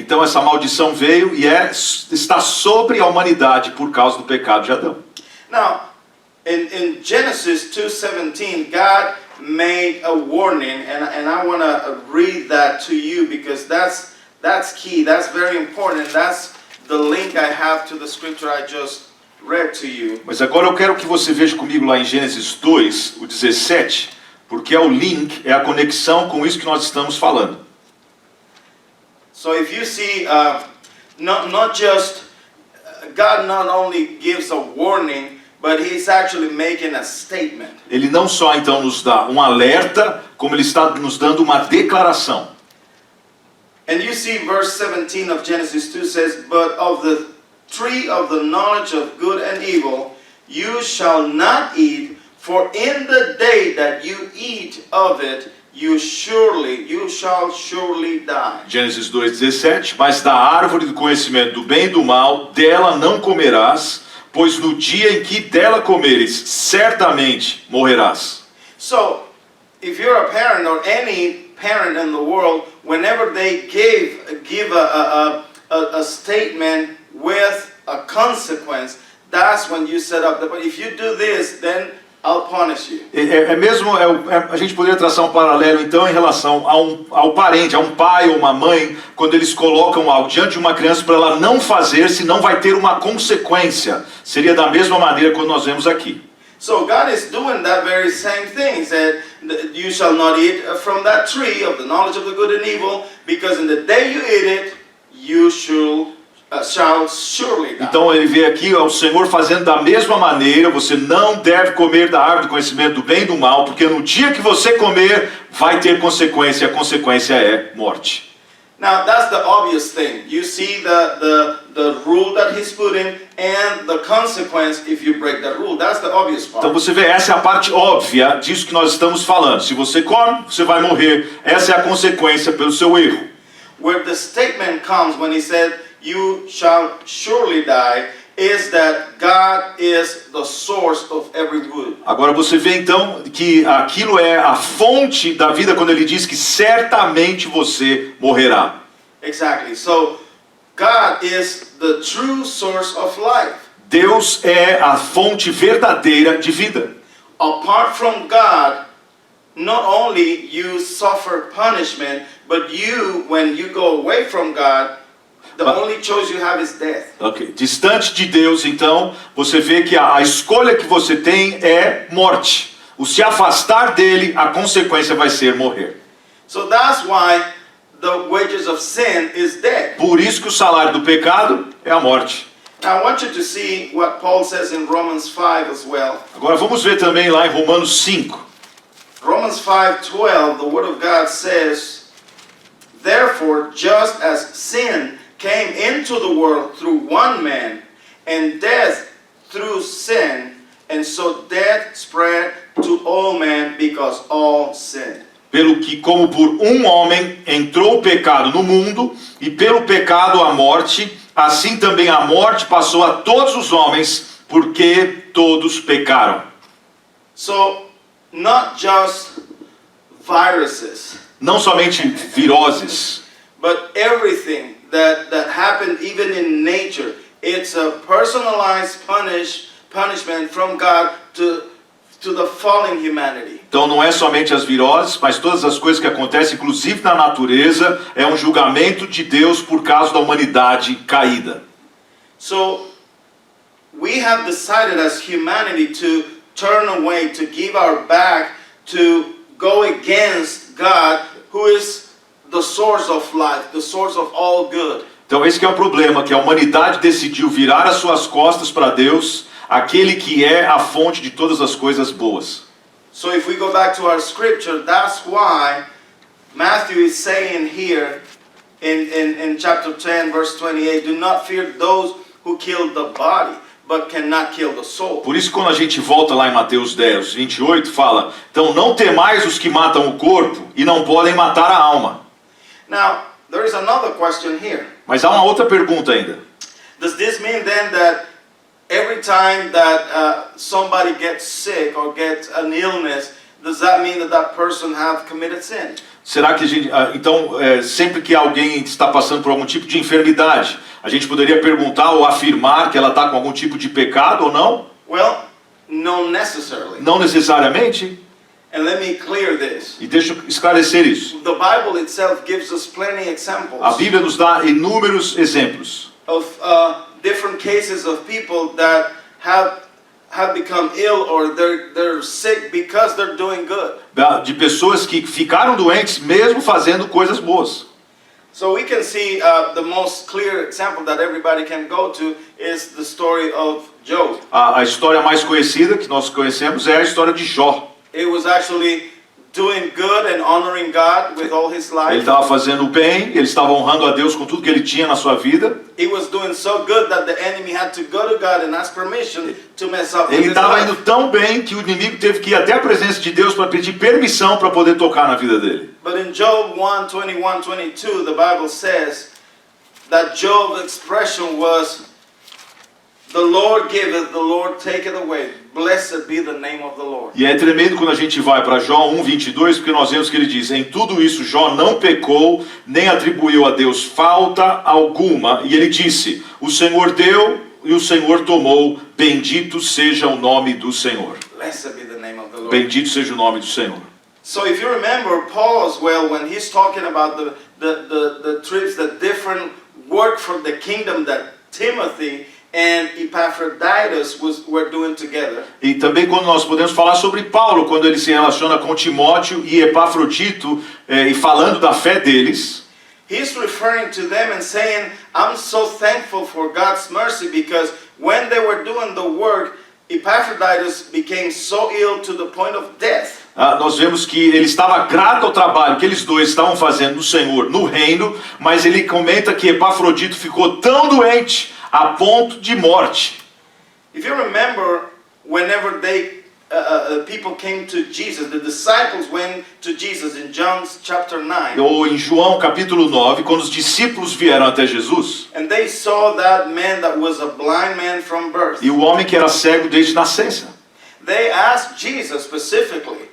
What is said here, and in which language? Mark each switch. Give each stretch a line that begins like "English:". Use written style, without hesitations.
Portuguese: Então essa maldição veio e está sobre a humanidade por causa do pecado de Adão.
English: Now, in Genesis 2:17, God made a warning, and I want to read that to you because that's key, that's very important, that's the link I have to the scripture I just read to you.
Portuguese: Mas agora eu quero que você veja comigo lá em Gênesis 2, o 17, porque é o link, é a conexão com isso que nós estamos falando.
English: So if you see, not just, God not only gives a warning, but He's actually making a statement.
Portuguese: Ele não só então nos dá um alerta, como ele está nos dando uma declaração.
English: And you see verse 17 of Genesis 2 says, "But of the tree of the knowledge of good and evil you shall not eat, for in the day that you eat of it, you shall surely die."
Portuguese: Gênesis 2:17, mas da árvore do conhecimento do bem e do mal, dela não comerás, pois no dia em que dela comeres, certamente morrerás.
English: So, if you're a parent or any parent in the world, whenever they give a statement with a consequence, that's when you set up but if you do this, then I'll punish you.
Portuguese: A gente poderia traçar um paralelo então em relação ao parente, a um pai ou uma mãe, quando eles colocam algo diante de uma criança para ela não fazer, senão vai ter uma consequência. Seria da mesma maneira quando nós vemos aqui.
English: So God is doing that very same thing. He said, "You shall not eat from that tree of the knowledge of the good and evil, because in the day you eat it, you shall surely die."
Portuguese: Então ele vê aqui o Senhor fazendo da mesma maneira, você não deve comer da árvore do conhecimento do bem e do mal, porque no dia que você comer, vai ter consequência, e a consequência é morte.
English: Now that's the obvious thing. You see the rule that He's put in and the consequence if you break that rule. That's the obvious part.
Portuguese: Então você vê, essa é a parte óbvia disso que nós estamos falando. Se você come, você vai morrer. Essa é a consequência pelo seu erro.
English: Where the statement comes when He said, "You shall surely die," is that God is the source of every good.
Portuguese: Agora você vê então que aquilo é a fonte da vida quando ele diz que certamente você morrerá.
English: Exactly. So God is the true source of life.
Portuguese: Deus é a fonte verdadeira de vida.
English: Apart from God, not only you suffer punishment, but when you go away from God, the only choice you have is death. Okay.
Portuguese: Distante de Deus, então, você vê que a escolha que você tem é morte. O se afastar dele, a consequência vai ser morrer.
English: So that's why the wages of sin is death.
Portuguese: Por isso que o salário do pecado é a morte.
English: Now I want you to see what Paul says in Romans 5 as well.
Portuguese: Agora vamos ver também lá em Romanos 5.
English: Romans 5:12, the Word of God says, "Therefore, just as sin came into the world through one man, and death through sin, and so death spread to all men because all sinned."
Portuguese: Pelo que, como por um homem entrou o pecado no mundo, e pelo pecado a morte, assim também a morte passou a todos os homens, porque todos pecaram.
English: So, not just viruses,
Portuguese: Não somente viroses,
English: but everything that happened even in nature, it's a personalized punishment from God to the fallen humanity.
Portuguese: então não é somente as viroses, mas todas as coisas que acontecem, inclusive na natureza, é um julgamento de Deus por causa da humanidade caída.
English: So, we have decided as humanity to turn away, to give our back, to go against God, who is the source of life, the source of all good.
Portuguese: Então esse que é o problema, que a humanidade decidiu virar as suas costas para Deus, aquele que é a fonte de todas as coisas boas.
English: So if we go back to our scripture, that's why Matthew is saying here in chapter 10, verse 28, "Do not fear those who kill the body, but cannot kill the soul.
Portuguese: Por isso, quando a gente volta lá em Mateus 10, 28, fala: então não temais os que matam o corpo e não podem matar a alma.
English: Now, there is another question here.
Portuguese: Mas há uma outra pergunta ainda.
English: Does this mean then that every time that somebody gets sick or gets an illness, does that mean that that person have committed sin?
Portuguese: Será que a gente, então, sempre que alguém está passando por algum tipo de enfermidade, a gente poderia perguntar ou afirmar que ela está com algum tipo de pecado ou não?
English: Well, not necessarily.
Portuguese: Não necessariamente.
English: And let me clear this.
Portuguese: E deixa eu esclarecer isso.
English: The Bible itself gives us plenty examples
Portuguese: A Bíblia nos dá inúmeros exemplos
English: of different cases of people that have become ill or they're sick because they're doing good.
Portuguese: de pessoas que ficaram doentes mesmo fazendo coisas boas.
English: So we can see the most clear example that everybody can go to is the story of Job.
Portuguese: A história mais conhecida que nós conhecemos é a história de Jó.
English: It was actually doing good and honoring God with all his
Portuguese: Ele
English: life.
Portuguese: estava fazendo o bem, ele estava honrando a Deus com tudo que ele tinha na sua vida.
English: He was doing so good that the enemy had to go to God and ask permission to mess up with
Portuguese: Ele
English: his
Portuguese: estava
English: life.
Portuguese: indo tão bem que o inimigo teve que ir até a presença de Deus para pedir permissão para poder tocar na vida dele.
English: But in Job 1:21-22, the Bible says that Job's expression was, "The Lord giveth, the Lord taketh away. Blessed be the name of the Lord."
Portuguese: E é tremendo quando a gente vai para Jó 1:22, porque nós vemos que ele diz: em tudo isso Jó não pecou, nem atribuiu a Deus falta alguma. E ele disse: o Senhor deu e o Senhor tomou, bendito seja o nome do Senhor.
English: Blessed be the name of the Lord.
Portuguese: Bendito seja o nome do Senhor.
English: So if you remember Paul as well, when he's talking about the trips that different work for the kingdom that Timothy and Epaphroditus were doing together.
Portuguese: E também quando nós podemos falar sobre Paulo, quando ele se relaciona com Timóteo e Epafrodito, e falando da fé deles,
English: He's referring to them and saying, I'm so thankful for God's mercy because when they were doing the work, Epaphroditus became so ill to the point of death.
Portuguese: nós vemos que ele estava grato ao trabalho que eles dois estavam fazendo no Senhor, no reino, mas ele comenta que Epafrodito ficou tão doente a ponto de morte.
English: If you remember, whenever people came to Jesus, the disciples went to Jesus in John chapter 9.
Portuguese: Ou em João capítulo 9, quando os discípulos vieram até Jesus,
English: And they saw that man that was a blind man from birth.
Portuguese: e o homem que era cego desde nascença.
English: They asked Jesus specifically,